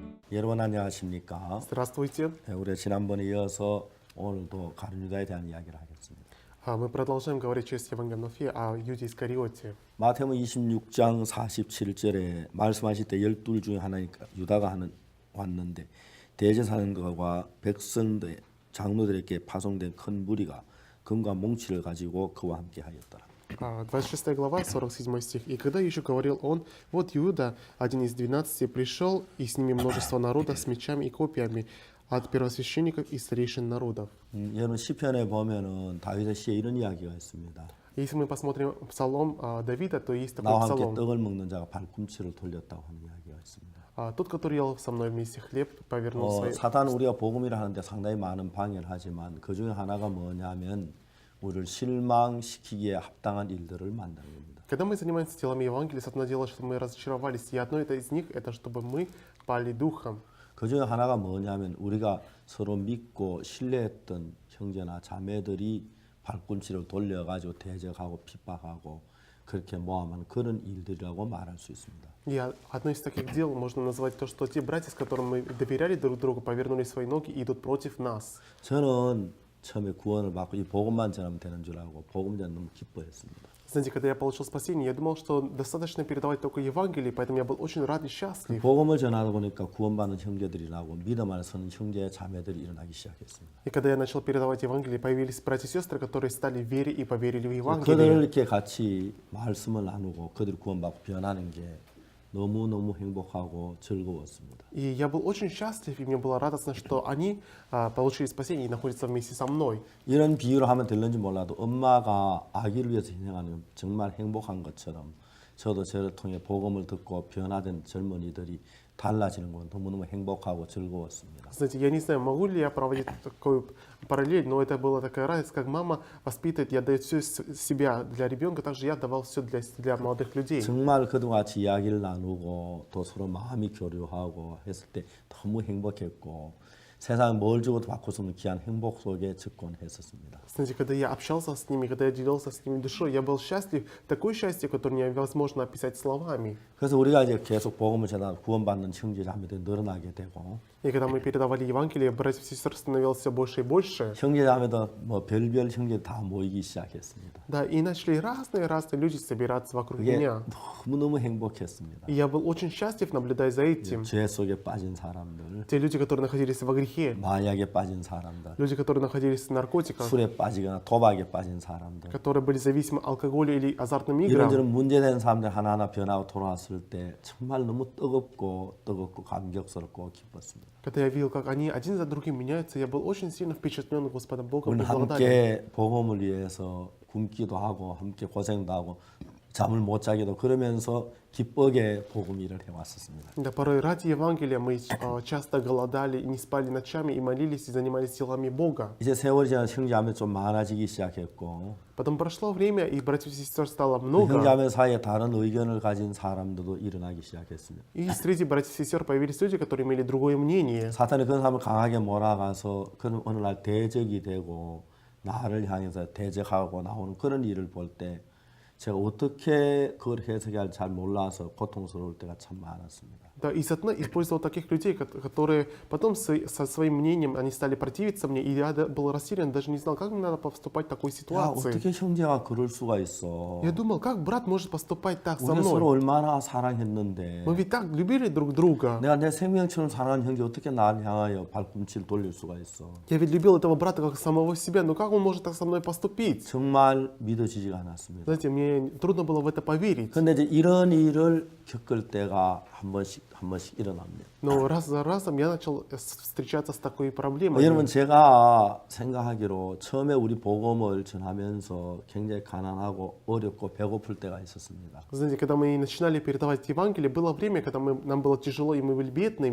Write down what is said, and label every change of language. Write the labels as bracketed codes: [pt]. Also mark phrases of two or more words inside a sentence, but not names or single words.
[ko] 여러분 안녕하십니까? [ru] Здравствуйте. [ko] 우리 지난번에 이어서 오늘도 가룟 유다에 대한 이야기를 하겠습니다. [ru] Мы продолжаем говорить через Евангелие Матфея о Юде Искариоте. [ko] 마태복음 26장 47절에 말씀하실 때 12 중에 하나니까 유다가 왔는데 대제사장과 백성들 장로들에게 파송된 큰 무리가 금과 몽치를 가지고 그와 함께 하였더라. [ru] 26 глава, 47 стих. «И когда еще говорил он, вот Иуда, один из 12, пришел, и с ними множество народа с мечами и копьями от первосвященников и старейшин народов». [ko] 여러분 시편에 보면은 다윗의 시에 이런 이야기가 있습니다. [ru] Если мы посмотрим псалом Давида, то есть такой [ko] 나와 함께 [ru] псалом. [ko] 떡을 먹는 자가 발꿈치를 돌렸다고 하는 이야기가 있습니다. [ru] Тот, который ел со мной вместе хлеб, повернул свои... [ko] 사단 우리가 복음이라 하는데 상당히 많은 방해를 하지만 그 중에 하나가 뭐냐면 우리를 실망시키기에 합당한 일들을 만드는 겁니다. [ru] Когда мы занимаемся делами Евангелия, одно дело, что мы разочаровались, и одно из них, это чтобы мы пали духом. [ko] 그 중에 하나가 뭐냐면 우리가 서로 믿고 신뢰했던 형제나 자매들이 발꿈치를 돌려가지고 대적하고 핍박하고 그렇게 모함하는 그런 일들이라고 말할 수 있습니다. [ru] И одно из таких дел можно назвать то, что те братья, с которыми мы доверяли друг другу, повернули свои ноги и идут против нас. [ko] 저는 처음에 구원을 받고 이 복음만 전하면 되는 줄 알고 복음 전하면 너무 기뻐했습니다. [ru] Знаете, когда я получил спасение, я думал, что достаточно передавать только Евангелие, поэтому я был очень рад и счастлив. [ko] 복음을 전하다 보니까 구원받는 형제들이 나고 믿음 안에 서는 형제 자매들이 일어나기 시작했습니다. [ru] И когда я начал передавать Евангелие, появились братья и сестры, которые стали в вере и поверили в [ko] 그들 [ru] Евангелие. [ko] 이렇게 같이 말씀을 나누고 그들이 구원받고 변하는 게 너무너무 행복하고 즐거웠습니다. [ru] И я был очень счастлив, и мне было радостно, что они получили спасение и находятся вместе со мной. [ko] 이런 비유를 하면 될는지 몰라도 엄마가 아기를 위해서 희생하는 정말 행복한 것처럼 저도 저를 통해 복음을 듣고 변화된 젊은이들이 달라지는 건 너무너무 행복하고 즐거웠습니다. [ru] Знаете, я не знаю, могу ли я проводить такую параллель, но это была такая радость, как мама воспитывает и отдает все себя для ребенка, также я отдавал все для молодых людей. [ko] 정말 그들과 같이 이야기를 나누고 또 서로 마음이 교류하고 했을 때 너무 행복했고 세상 뭘 주고도 받고 싶은 귀한 행복 속에 접근했었습니다. [ru] Знаете, когда я общался с ними, когда я делился с ними душой, я был счастлив, такое счастье, которое невозможно описать словами. [ko] 그래서 우리가 이제 계속 복음을 전하 구원받는 형제 자매들이 늘어나게 되고 [ru] И когда мы передавали Евангелие, братьев и сестер становилось все больше и больше. [ko] 형제 자매도 뭐 별별 형제 다 모이기 시작했습니다. [ru] Да, и начали разные люди собираться вокруг [ko] 그게 [ru] меня. [ko] 너무너무 행복했습니다. [ru] И я был очень счастлив, наблюдая за этим. [ko] 죄 속에 빠진 사람들, [ru] Те люди, которые находились во грехе, [ko] 마약에 빠진 사람들, [ru] люди, которые находились в наркотиках, [ko] 술에 빠지거나 도박에 빠진 사람들, [ru] которые были зависимы от алкоголя или азартным играм. [ko] 이런저런 문제된 사람들 하나하나 변하고 돌아왔을 때 정말 너무 뜨겁고 감격스럽고 기뻤습니다. [ru] Когда я видел, как они один за другим меняются, я был очень сильно впечатлен Господом Богом [ko] 우리는 [ru] и благодарен. [ko] 함께 복음을 위해서 굶기도 하고 함께 고생도 하고 잠을 못 자기도 그러면서 기쁘게 복음 일을 해왔었습니다. [ru] Да, порой ради Евангелия мы часто голодали, не спали ночами и молились и занимались делами Бога. [ko] 이제 세월이 지나 형제자매 좀 많아지기 시작했고 [ru] Потом прошло время, и братьев и сестер стало [ko] 그 [ru] много. [ko] 형제자매 사이에 다른 의견을 가진 사람들도 일어나기 시작했습니다. [ru] И среди братьев и сестер появились люди, которые имели другое мнение. [ko] 사탄이 그런 사람을 강하게 몰아가서 그런 어느 날 대적이 되고 나를 향해서 대적하고 나오는 그런 일을 볼 때 제가 어떻게 그걸 해석해야 할지 잘 몰라서 고통스러울 때가 참 많았습니다. [ru] Да, и сатана использовал таких людей, которые потом со своим мнением они стали противиться мне, и я был растерян, даже не знал, как мне надо поступать в такой [ko] 야, [ru] ситуации. [ko] 어떻게 형제가 그럴 수가 있어? [ru] Я думал, как брат может поступать так со [ko] 우리가 서로 [ru] мной? [ko] 얼마나 사랑했는데 [ru] Мы ведь так любили друг друга. [ko] 내가 내 생명처럼 사랑하는 형제 어떻게 나를 향하여 발꿈치를 돌릴 수가 있어? [ru] Я ведь любил этого брата как самого себя, но как он может так со мной поступить? [ko] 정말 믿어지지가 않았습니다. [ru] Знаете, мне трудно было в это поверить. [ko] 근데 이제 이런 일을 겪을 때가 한 번씩 일어납니다. [ru] Но раз за разом я начал встречаться с такой проблемой. [ko] 여러분 제가 생각하기로 처음에 우리 복음을 전하면서 굉장히 가난하고 어렵고 배고플 때가 있었습니다. [ru] Знаете, когда мы начинали передавать Евангелие, было время, когда нам было тяжело и мы были бедными.